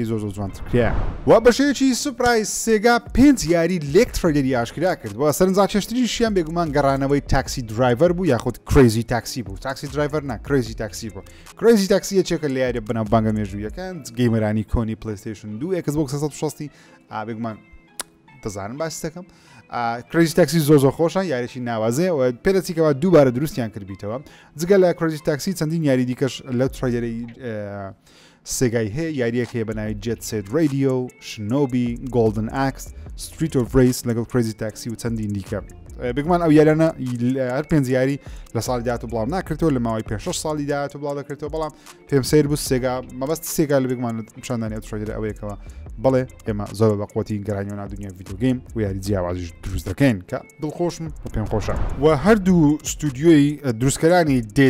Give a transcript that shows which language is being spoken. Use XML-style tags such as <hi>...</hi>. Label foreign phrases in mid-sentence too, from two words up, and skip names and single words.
<ckb>زۆر جوانتر کرایە و بەشەیەکی سوپرایز سێگا 5 یاری لێک ترایلەری ئاشکرا کرد بۆ سەرنجا چێشتریشیان بێگومان گەڕانەوەی تاکسی درایڤەر بوو یاخود کریزی تاکسی بوو تاکسی درایڤەر نا کریزی تاکسی بوو کریزی تاکسی یەکێکە لە یاری بناو بانگە مێژوویەکان گەیمەرانی کۆنی PlayStation 2 Xbox 360 بێگومان دەزانم باسی دەکەم کریزی تاکسی زۆر خۆشە یاریشی ناوازێ و پێدەچیکەوە دووبارە دروستیان کردبییتەوە جگە لە کریزی تاکسی چەندین یاری دیکەش لە ترایلەری سێگای هەیە یاریەک هەیە بەناوی Jet Set Radio شنۆبی Golden Axe Street of Race لەگەڵ کریزی تاکسی و چەندین دیکە بگومان ئەو یارانە هەر پێنج یاری لە ساڵی داهات و بڵاو ناکردەوە لە ماوەی 5 ساڵی داهات و بڵاو دەکردەوە بەڵام پێم سیر بوو سێگا مەبەست سێگا لە بگومان پیشاندانی ترایلەر ئەوەیەکەوە بەڵێ ئێمە زۆر بە قوتی گەڕانیەوە ناودنیا ڤیدیۆگەیم و یاری جیاوازیش دروست دەکەین کە دڵخۆشم و پێم خۆشە و هەردوو ستودیۆی دروستکەرانی Dead</ckb>